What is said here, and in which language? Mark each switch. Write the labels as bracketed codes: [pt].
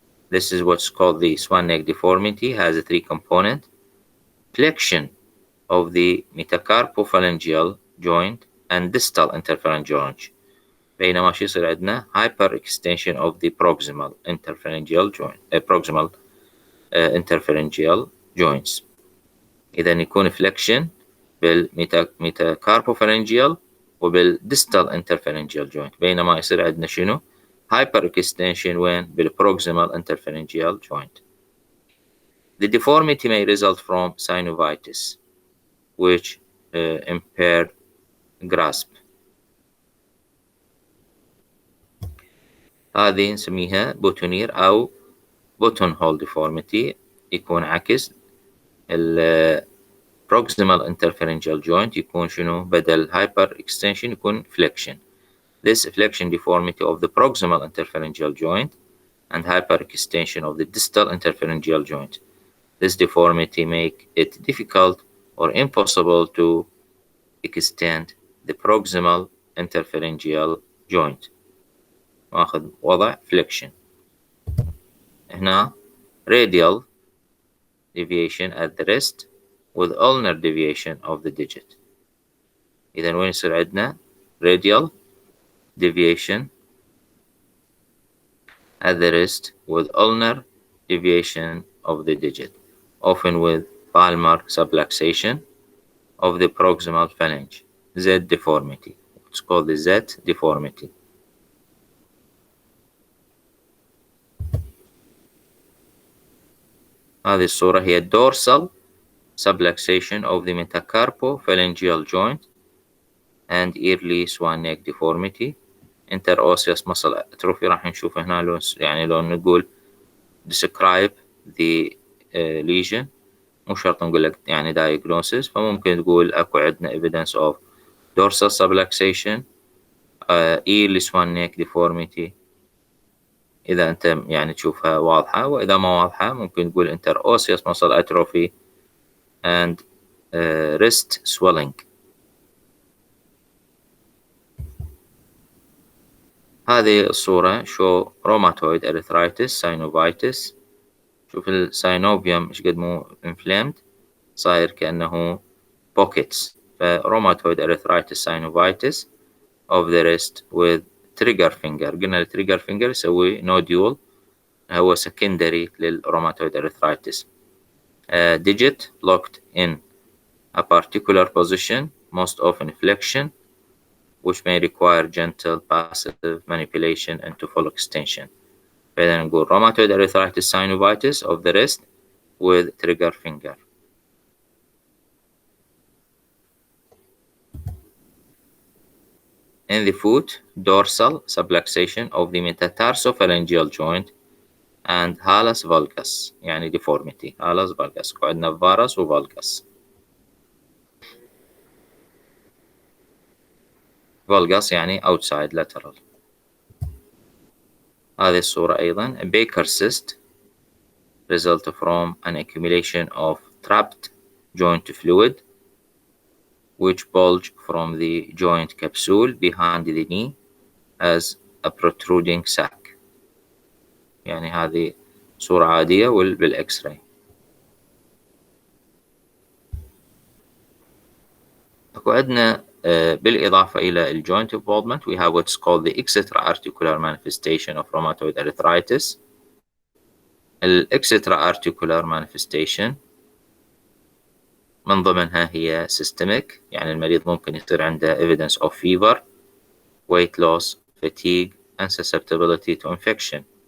[en] This is what's called the swan neck deformity, has a three component: flexion of the metacarpophalangeal joint and distal interpharyngeal joint. [ar] بينما شو يصير عندنا [en] hyper extension of the proximal interpharyngeal joint proximal interpharyngeal joints. [ar] إذا يكون flexion بالميتاكاربوفالنجيال وبالديستال interpharyngeal joint، بينما يصير عندنا شنو [en] hyper extension [ar] وين بالproximal interpharyngeal joint. [en] The deformity may result from synovitis which impaired grasp. [ar] هذه نسميها بوتونير أو بوتون هول deformity، يكون عكس proximal interpharyngeal joint يكون شنو بدل hyper extension يكون flexion. [en] This flexion deformity of the proximal interpharyngeal joint and hyper extension of the distal interpharyngeal joint. This deformity make it difficult or impossible to extend the proximal interpharyngeal joint. [ar] واخذ وضع flexion. هنا [en] radial deviation at the wrist with ulnar deviation of the digit. [ar] إذا وين يصير عندنا [en] radial deviation at the wrist with ulnar deviation of the digit, often with palmar subluxation of the proximal phalange, Z deformity. It's called the Z deformity. [ar] هذه الصورة هي [en] dorsal subluxation of the metacarpophalangeal joint and early swan neck deformity. [ar] interosseous muscle atrophy راح نشوف هنا لو يعني لو نقول [en] describe the lesion [ar] مو شرط نقول لك يعني diagnosis، فممكن تقول اكو عندنا [en] evidence of dorsal subluxation early swan neck deformity [ar] إذا أنت يعني تشوفها واضحة، وإذا ما واضحة ممكن تقول [en] interosseous muscle atrophy and wrist swelling. [ar] هذه الصورة [en] show rheumatoid arthritis synovitis. [ar] شوف الساينوفيوم ايش قد مو inflamed، صاير كأنه pockets. [en] rheumatoid arthritis synovitis of the wrist with trigger finger. [ar] قلنا التريجر فينجر يسوي nodule، هو secondary للrheumatoid arthritis. [en] digit locked in a particular position, most often flexion, which may require gentle passive manipulation into full extension. [ar] فإذا نقول [en] rheumatoid arthritis synovitis of the wrist with trigger finger. In the foot, dorsal subluxation of the metatarsophalangeal joint and hallux valgus، [ar] يعني [en] deformity hallux valgus. [ar] عندنا varus و valgus. [en] valgus [ar] يعني [en] outside lateral. [ar] هذه الصورة أيضا [en] Baker cyst result from an accumulation of trapped joint fluid which bulge from the joint capsule behind the knee as a protruding sac. [ar] يعني هذه صورة عادية بالإكس راي. أكو عندنا بالإضافة إلى الجوينت [en] involvement we have what's called the extraarticular manifestation of rheumatoid arthritis. extraarticular manifestation [ar] من ضمنها هي [en] systemic، [ar] يعني المريض ممكن يصير عنده [en] evidence of fever, weight loss, fatigue and susceptibility to infection.